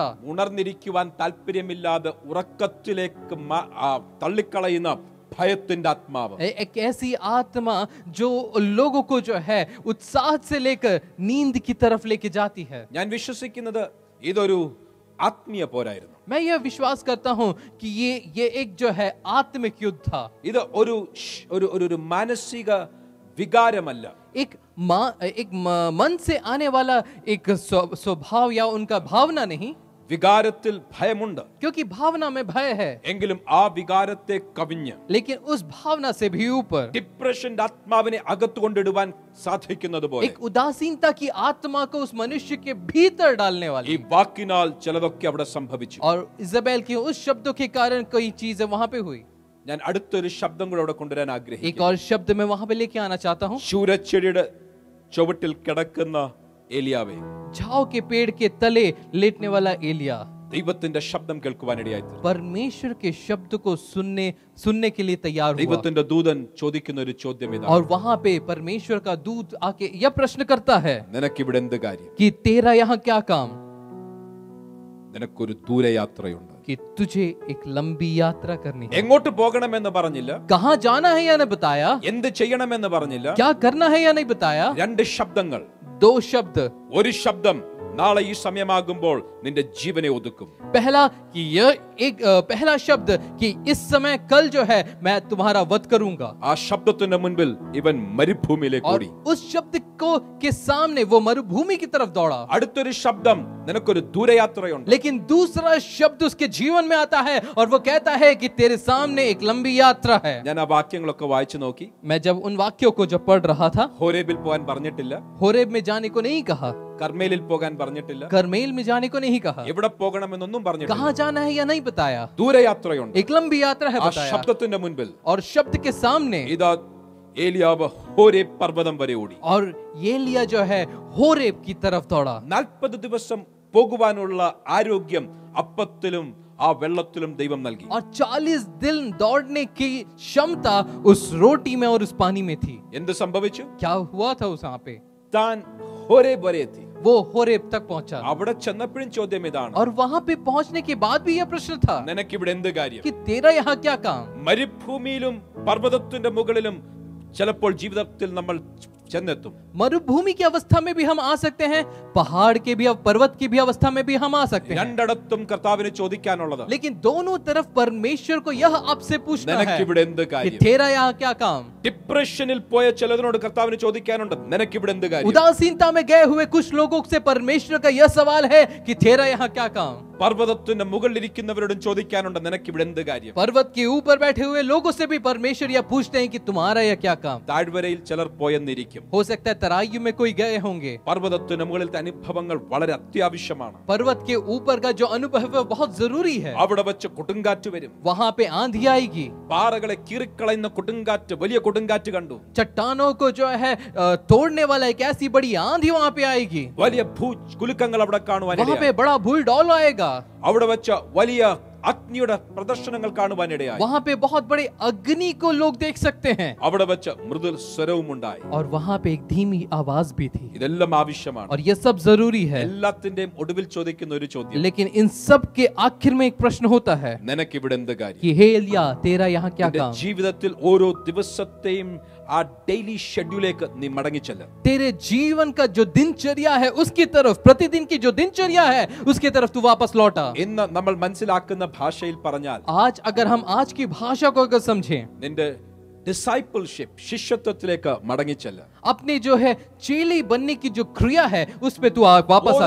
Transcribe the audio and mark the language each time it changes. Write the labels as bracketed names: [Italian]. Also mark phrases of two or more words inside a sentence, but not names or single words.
[Malayalam] ഉണർന്നിരിക്കുവാൻ താല്പര്യമില്ലാതെ ഉറക്കത്തിലേക്ക് തള്ളിക്കളയുന്ന ഭയത്തിന്റെ ആത്മാവ്, [Hindi] एक ऐसी आत्मा जो लोगों को जो है उत्साह से लेकर नींद की तरफ लेके जाती है. [Malayalam] ഞാൻ വിശ്വസിക്കുന്നത് ഇതൊരു ആത്മീയ പോരായിരുന്നു. [Hindi] मैं यह विश्वास करता हूं कि ये एक जो है आत्मिक युद्ध था. [Malayalam] ഇത് ഒരു മാനസിക വികാരമല്ല. [Hindi] एक मन से आने वाला एक स्वभाव या उनका भावना नहीं, [Malayalam] വികാരത്തിൽ ഭയമുണ്ട്, [Hindi] क्योंकि भावना में भय है, [Malayalam] എങ്കിലും ആ വികാരത്തെ കവിഞ്ഞ് [Hindi] लेकिन उस भावना से भी ऊपर [Malayalam] ഡിപ്രഷന്റെ ആത്മാവിനെ അകത്തു കൊണ്ടിടുവാൻ സാധിക്കുന്നത് പോലെ [Hindi] एक उदासीनता की आत्मा को उस मनुष्य के भीतर डालने [Malayalam] ഈ [Hindi] वाली. [Malayalam] വാക്കിനാൽ ചിലതൊക്കെ അവിടെ സംഭവിച്ചു. [Hindi] और इजाबेल के उस शब्दों के कारण कई चीजें वहां पे हुई. [Malayalam] ഞാൻ അടുത്തൊരു ശബ്ദം കൂടെ അവിടെ കൊണ്ടുവരാൻ [Hindi] एक [Malayalam] ആഗ്രഹിക്കുന്നു. [Hindi] और शब्द मैं वहां पे लेके आना चाहता हूँ. [Malayalam] ശൂരച്ചെടിയുടെ ചുവട്ടിൽ കിടക്കുന്ന ഏലിയാവേ, [Hindi] झाव के पेड़ के तले लेटने वाला एलिया [Malayalam] ദൈവത്തിന്റെ ശബ്ദം കേൾക്കുവാനിടയായി. [Hindi] परमेश्वर के शब्द को सुनने के लिए तैयार हुआ. [Malayalam] ദൈവത്തിന്റെ ദൂതൻ ചോദിക്കുന്ന ഒരു ചോദ്യം ഇതാണ്, [Hindi] और वहां पे परमेश्वर का दूत आके यह प्रश्न करता है [Malayalam] നിനക്കിവിടെ എന്ത് കാര്യം? [Hindi] कि तेरा यहाँ क्या काम, [Malayalam] നിനക്കൊരു ദൂരയാത്രയുണ്ട്. [Hindi] कि तुझे एक लंबी यात्रा करनी है. [Malayalam] എങ്ങോട്ട് പോകണമെന്ന് പറഞ്ഞില്ല, [Hindi] कहाँ जाना है या नहीं बताया, [Malayalam] എന്ത് ചെയ്യണമെന്ന് പറഞ്ഞില്ല. [Hindi] क्या करना है या नहीं बताया. [Malayalam] രണ്ട് ശബ്ദങ്ങൾ. [Hindi] दो शब्द. [Malayalam] ഒരു ശബ്ദം നാളെ ഈ സമയമാകുമ്പോൾ നിന്റെ ജീവനെ ഒതുക്കും. [Hindi] पहला कि यह एक पहला शब्द कि इस समय कल जो है मैं तुम्हारा वध करूंगा. [Malayalam] ആ ശബ്ദത്തിന്റെ മുൻപിൽ ഇവൻ മരുഭൂമിയിലേക്ക് [Hindi] और [Malayalam] ഓടി. [Hindi] उस शब्द को के सामने वो मरुभूमि की तरफ दौड़ा. [Malayalam] അടുത്തൊരു ശബ്ദം, നിനക്കൊരു ദൂരയാത്രയുണ്ട്. [Hindi] लेकिन दूसरा शब्द उसके जीवन में आता है और वो कहता है कि तेरे सामने एक लंबी यात्रा है. [Malayalam] ഞാൻ ആ വാക്യങ്ങളൊക്കെ വായിച്ചു നോക്കി. [Hindi] मैं जब उन वाक्यों को जब पढ़ रहा था, [Malayalam] ഹോരേബിൽ പോകാൻ പറഞ്ഞിട്ടില്ല, [Hindi] होरेब में जाने को नहीं कहा, [Malayalam] കർമ്മേലിൽ പോകാൻ പറഞ്ഞിട്ടില്ല, [Hindi] करमेल में जाने को नहीं कहा, [Malayalam] എവിടെ പോകണമെന്നൊന്നും പറഞ്ഞിട്ടില്ല. [Hindi] कहाँ जाना है या नहीं बताया. [Malayalam] ദൂരയാത്രയുണ്ട്. [Hindi] एक लंबी यात्रा है [Malayalam] ആ [Hindi] बताया, [Malayalam] ശബ്ദത്തിന്റെ മുൻപിൽ [Hindi] और शब्द के सामने [Malayalam] ഇതാ ഏലിയാവ് ഹോരേബ് പർവ്വതം വരെ ഓടി. [Hindi] और एलिया जो है होरेब की तरफ दौड़ा. [Malayalam] 40 ദിവസം പോകുവാനുള്ള ആരോഗ്യം അപ്പത്തിലും ആ വെള്ളത്തിലും ദൈവം നൽകി. [Hindi] और 40 दिन दौड़ने की क्षमता उस रोटी में और उस पानी में थी. [Malayalam] എന്ത് സംഭവിച്ചു? [Hindi] क्या हुआ था उस वहां पे? [Malayalam] താൻ ഹോരേബ് വരെ എത്തി. [Hindi] वो होरेब तक पहुंचा. [Malayalam] അവിടെ ചെന്നപ്പോഴും ചോദ്യം ഇതാണ്, [Hindi] और वहां पे पहुंचने के बाद भी यह प्रश्न था [Malayalam] നിനക്കിവിടെ എന്ത് കാര്യം? [Hindi] कि तेरा यहाँ क्या काम. [Malayalam] മരുഭൂമിയിലും പർവ്വതത്തിന്റെ മുകളിലും ചിലപ്പോൾ ജീവിതത്തിൽ നമ്മൾ ചെന്നെത്തും. [Hindi] मरुभूमि की अवस्था में भी हम आ सकते हैं, पहाड़ के भी, पर्वत की भी अवस्था में भी हम आ सकते हैं. [Malayalam] രണ്ടിടത്തും കർത്താവിന് ചോദിക്കാനുള്ളത്, [Hindi] लेकिन दोनों तरफ परमेश्वर को यह आपसे पूछना है [Malayalam] നിനക്കിവിടെ എന്ത് [Hindi] कि [Malayalam] കാര്യം? [Hindi] तेरा यहाँ क्या काम. [Malayalam] ഡിപ്രഷനിൽ പോയ ചിലതിനോട് കർത്താവിന് ചോദിക്കാനുണ്ട്, നിനക്കിവിടെ എന്ത് കാര്യം? [Hindi] उदासीनता में गए हुए कुछ लोगों से परमेश्वर का यह सवाल है कि तेरा यहाँ क्या काम. [Malayalam] പർവ്വതത്തിന്റെ മുകളിലിരിക്കുന്നവരോടും ചോദിക്കാനുണ്ട്, നിനക്കിവിടെ എന്ത് കാര്യം? [Hindi] पर्वत के ऊपर बैठे हुए लोगों से भी परमेश्वर यह पूछते हैं कि तुम्हारा यह क्या काम. [Malayalam] താഴ്വരയിൽ ചിലർ പോയെന്നിരിക്കും. [Hindi] हो सकता है तराई में कोई गए होंगे. [Malayalam] പർവ്വതത്തിന് മുകളിലത്തെ അനുഭവങ്ങൾ വളരെ അത്യാവശ്യമാണ്. [Hindi] पर्वत के ऊपर का जो अनुभव है बहुत जरूरी है. [Malayalam] അവിടെ വെച്ച് കൊടുങ്കാറ്റ് വരും. [Hindi] वहां पे आंधी आएगी. [Malayalam] പാറകളെ കീറിക്കളയുന്ന കൊടുങ്കാറ്റ്, വലിയ കൊടുങ്കാറ്റ് കണ്ടു. [Hindi] चट्टानों को जो है तोड़ने वाला एक ऐसी बड़ी आंधी वहां पे आएगी. [Malayalam] വലിയ ഭൂകുലുക്കങ്ങൾ അവിടെ [Hindi] वहां [Malayalam] കാണുവാനിടയായി. [Hindi] पे बड़ा बुलडॉल आएगा. [Malayalam] അവിടെ വെച്ച വലിയ അഗ്നിയുടെ പ്രദർശനങ്ങൾ കാണുവാനിടയായി. [Hindi] वहां पे बहुत बड़े अग्नि को लोग देख सकते हैं. [Malayalam] അവിടെ വെച്ച മൃദുൽ സ്വരവും ഉണ്ടായി. [Hindi] और वहां पे एक धीमी आवाज भी थी. [Malayalam] ഇതെല്ലാം ആവശ്യമാണ്. [Hindi] और ये सब जरूरी है. [Malayalam] എല്ലാത്തിന്റെയും ഒടുവിൽ ചോദിക്കുന്ന ഒരു ചോദ്യം, [Hindi] लेकिन इन सब के आखिर में एक प्रश्न होता है [Malayalam] നിനക്കിവിടെ എന്ത് കാര്യം? [Hindi] कि हे एलिया तेरा यहाँ क्या [Malayalam] നിന്റെ [Hindi] काम. [Malayalam] ജീവിതത്തിൽ ഓരോ ദിവസത്തെയും ആ [English] daily scheduleലേക്ക് [Malayalam] നീ മടങ്ങിച്ചെല്ല. [Hindi] तेरे जीवन का जो दिनचर्या है उसकी तरफ, प्रतिदिन की जो दिनचर्या है उसकी तरफ तू वापस लौटा. [Malayalam] ഇന്ന് നമ്മൾ മനസ്സിലാക്കുന്ന ഭാഷയിൽ പറഞ്ഞാൽ, [Hindi] आज अगर हम आज की भाषा को अगर समझें, [Malayalam] നിന്റെ ഡിസൈപ്പിൾഷിപ്പ്, ശിഷ്യത്വത്തിലേക്ക് മടങ്ങിച്ചെല്ല. [Hindi] अपने जो है चेले बनने की जो क्रिया है उस पे तू वापस आ